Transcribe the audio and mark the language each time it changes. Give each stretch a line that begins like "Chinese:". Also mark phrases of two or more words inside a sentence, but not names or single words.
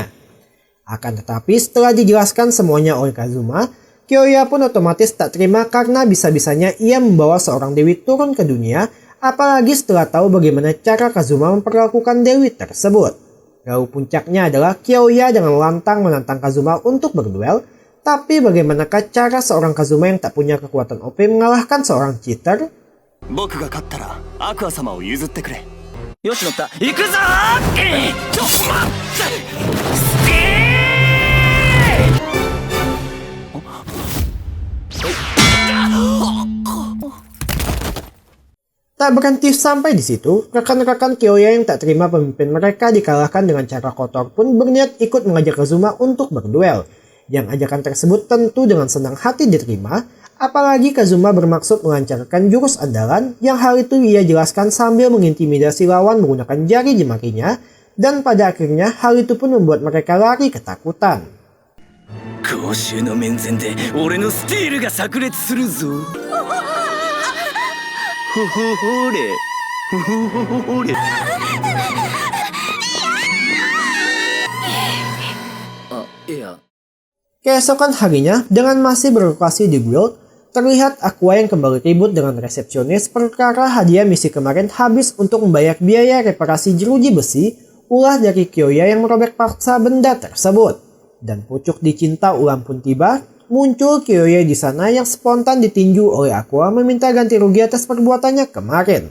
Indonesian: Akan tetapi setelah dijelaskan semuanya oleh Kazuma, Kiyoya pun otomatis tak terima karena bisa-bisanya ia membawa seorang dewi turun ke dunia, apalagi setelah tahu bagaimana cara Kazuma memperlakukan dewi tersebut. Lalu puncaknya adalah Kiyoya dengan lantang menantang Kazuma untuk berduel. Tapi bagaimanakah cara seorang Kazuma yang tak punya kekuatan OP mengalahkan seorang cheater?
Japanese: 僕が勝ったらアクア様を譲ってくれ。よし乗った。行くぞー。ちょっと待って。
Indonesian: Tak berhenti sampai di situ, rekan-rekan Kiyoya yang tak terima pemimpin mereka dikalahkan dengan cara kotor pun berniat ikut mengajak Kazuma untuk berduel. Yang ajakan tersebut tentu dengan senang hati diterima, apalagi Kazuma bermaksud melancarkan jurus andalan yang hal itu ia jelaskan sambil mengintimidasi lawan menggunakan jari jemarinya, dan pada akhirnya hal itu pun membuat mereka lari ketakutan.
Japanese: 公衆の面前で俺のスティールが炸裂するぞ。ほほほれほほほれ。あ、いや。
Indonesian: Keesokan harinya, dengan masih berlokasi di guild, terlihat Aqua yang kembali ribut dengan resepsionis perkara hadiah misi kemarin habis untuk membayar biaya reparasi jeruji besi ulah dari Kiyoya yang merobek paksa benda tersebut. Dan pucuk dicinta ulang pun tiba, muncul Kiyoya di sana yang spontan ditinju oleh Aqua meminta ganti rugi atas perbuatannya kemarin.